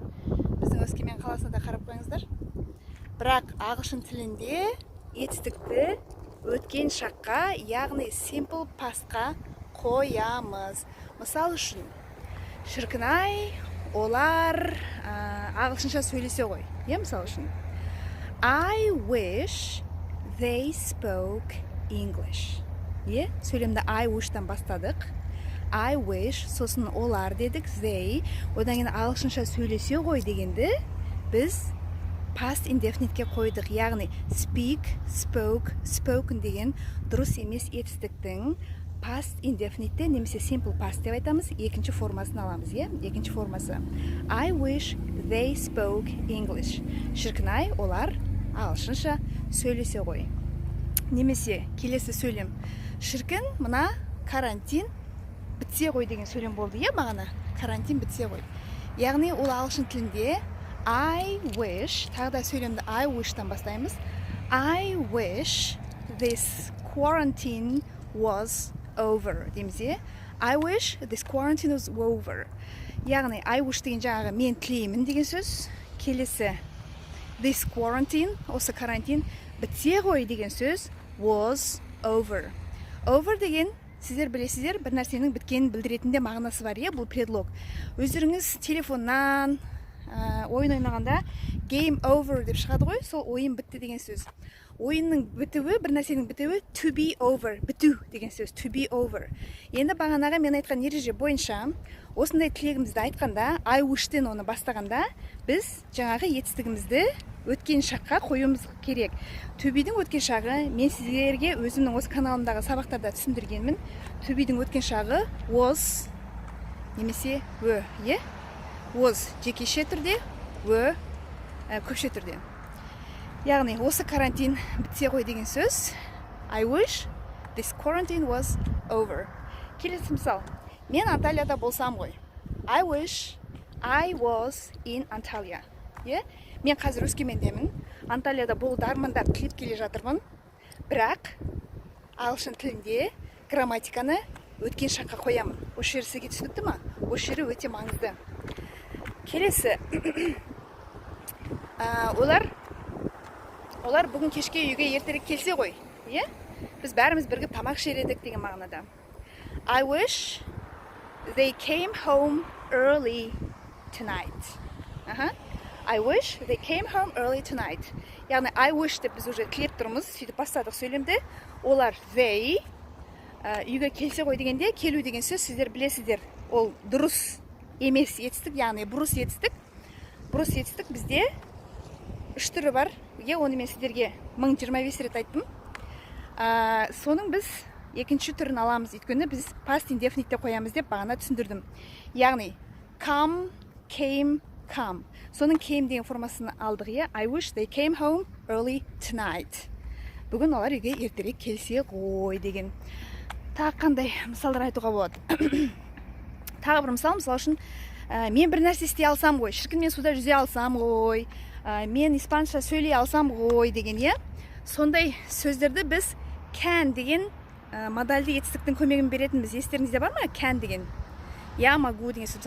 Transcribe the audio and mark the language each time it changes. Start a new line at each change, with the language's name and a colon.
Kazakh: Біздің Өскемен қаласына да қарап қойыңыздар. Бірақ ағылшын тілінде етістікті өткен шаққа, яғни simple pastқа қоямыз. Мысал үшін, шіркін-ай, олар ағылшынша сөйлесе ғой. Мысал үшін,
English: I wish they spoke English.
Kazakh: Сөйлемді I wish-тан бастадық. I wish, сосын олар дедік, they, одан кейін ағылшынша сөйлесе ғой дегенді біз past indefinite-ке қойдық, яғни speak, spoke, spoken деген дұрыс емес етістіктің past indefinite немесе simple past деп айтамыз, екінші формасын аламыз, екінші формасы.
English: I wish they spoke English.
Kazakh: Шіркін-ай, олар ағылшынша сөйлесе ғой. Немесе келесі сөйлем. Шіркін, мына карантин бітсе ғой деген сөйлем болды, бағана? Карантин бітсе ғой. Яғни ол ағылшын тілінде I wish, тағы да сөйлемді I wish-тан бастаймыз.
English: I wish this quarantine was over.
Kazakh: Деміз,
English: I wish this quarantine was over.
Kazakh: Яғни, I wish деген жаңағы мен тілеймін деген сөз. Келесі,
English: this quarantine,
Kazakh: осы карантин бітсе ғой деген сөз
English: was over.
Kazakh: Over деген, сіздер білесіздер, бір нәрсенің біткенін білдіретінде мағынасы бар, бұл предлог. Өздеріңіз телефоннан ойын ойнағанда game over деп шығады ғой, сол ойын бітті деген сөз. Ойынның бітуі, бір нәрсенің бітуі to be over, біту деген сөз, to be over. Енді бағанаға мен айтқан ереже бойынша, осындай тілегімізді айтқанда, I wish-тен оны бастағанда, біз жаңағы етістігімізді өткен шаққа қоюымыз керек. To be-дің өткен шағы, мен сіздерге өзімнің осы каналымдағы сабақтарда түсіндіргенмін. To be-дің өткен шағы was немесе were, was жекеше түрде, were көпше түрде. Яғни, осы карантин бітсе ғой деген сөз.
English: I wish this quarantine was over.
Kazakh: Келесі мысал. Мен Анталияда болсам ғой.
English: I wish I was in Antalya.
Kazakh: Мен қазір Өскемендемін. Анталияда болуды армандап тілеп келе жатырмын. Бірақ ағылшын тілінде грамматиканы өткен шаққа қоямын. Осы жері сізге түсінікті ма? Осы жері өте маңызды. Келесі, олар бүгін кешке үйге ертерек келсе ғой, біз бәріміз бірге тамақ ішер едік деген мағынада.
English: I wish they came home early tonight. I wish they came home early tonight.
Kazakh: Яғни I wish деп біз уже тілеп тұрмыз, сөйтіп бастадық сөйлемді. Олар they үйге келсе ғой дегенде, келу деген сөз сіздер білесіздер, ол дұрыс емес етістік, яғни бұрыс етістік. Бұрыс етістік бізде үш түрі бар. Оны мен сіздерге 1025 рет айттым. Соның біз екінші түрін аламыз, өйткені біз past indefinite деп қоямыз деп бағана түсіндірдім. Яғни come, came, come. Соның came деген формасын алдық.
English: I wish they came home early tonight.
Kazakh: Бүгін олар үйге ертерек келсе ғой деген. Тағы қандай мысалдар айтуға болады? Тағы бір мысал үшін, мен бір нәрсе істей алсам ғой, шіркін мен суда жүзе алсам ғой, мен испанша сөйлей алсам ғой деген. Сондай сөздерді біз can деген модальді етістіктің көмегін беретінбіз. Естеріңізде бар ма? Can деген.
Russian: Я могу
Kazakh: деген сөз.